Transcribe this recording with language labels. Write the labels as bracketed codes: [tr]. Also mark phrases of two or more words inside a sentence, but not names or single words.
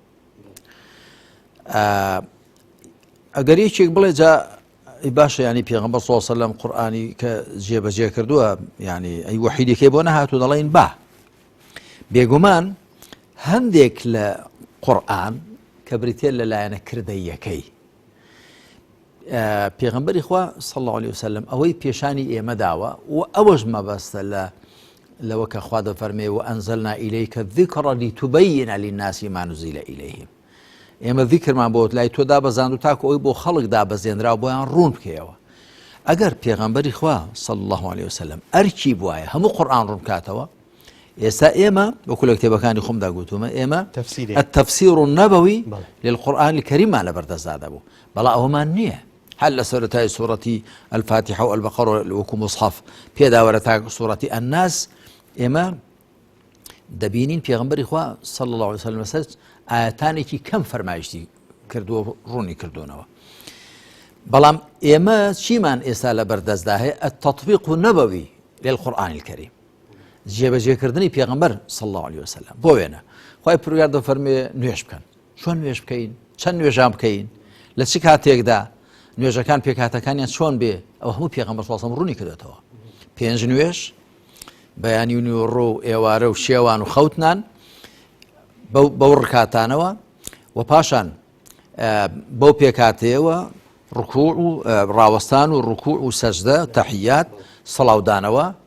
[ckb] ئەگەر یەکێک بڵێ جا باشە ینی پێغەمبەر [ar] صلی الله عليه وسلم [ckb] قورئانی کە جێبەجێ کردووە ینی ئەی وەحیدێکی بۆ نەهاتوو دەڵێن با بێگومان هەندێک لە قورئان کە بریتێ لەلایەنە کردەیەکەی پێغەمبەری خوا [ar] صلی الله عليه وسلم [ckb] ئەوەی پێشانی ئێمە داوە و ئەوەش مەبەستە لەوە کە خوا دەفەرمێ [ar] وأنزلنا إليك الذكر لتبين للناس ما نزل إليهم [ckb] ئێمە ذیکرمان بۆ لای تۆ دابەزاند و تاکو ئەوی بۆ خەڵک دابەزێنرا بۆیان ڕوون بکەیەوە ئەگەر پێغەمبەری خوا [ar] صلی الله عليه وسلم [ckb] ئەرکی بوایە هەموو قورئان ڕوون کاتەوە ئێستا ئێمە وەکو لە کتێبەکانی خۆمدا گوتومە ئێمە [ar] التفسير النبوي للقرآن الكريم [ckb] لەبەردەستدا بوو بەڵام ئەوەمان نییە هەر لە سەرەتای سوورەتی الفاتحة و البقرة وەکو مصحف پێداوەرە تا سوورەتی الناس ئێمە دەبینین پێغەمبەری خوا [ar] صلی الله عليه وسلم [ckb] لەسەر ئاەتانێکی کەم فەرمایشتی کردووە ڕوونی کردوونەوە بەڵام ئێمە چیمان ئێستا لە بەردەستدا هەیە التطبیق [ar] النبوي للقرآن الكريم [ckb] جێبەجێکردنی پێغەمبەر [ar] صلی الله عليه وسلم [ckb] بۆ وێنە خوای پروردگار دەفەرمێ نوێژ بکەن چۆن نوێژ بکەین چەند نوێژان بکەین لە چ کاتێکدا نوێژەکان پێکاتەکانیان چۆن بێ ئەوە هەموو پێغەمبەر [ar] صلی الله عليه وسلم [ckb] ڕوونی کردوێتەوە 5 نوێژ بەیانی و نیوەڕۆ و ئێوارە و شێوان و خەوتنان بەو ڕکاتانەوە و پاشان بەو پێکاتەیەوە ڕکوع و ڕاوەستان و ڕکوع و سەجدە تەحیات سەڵاودانەوە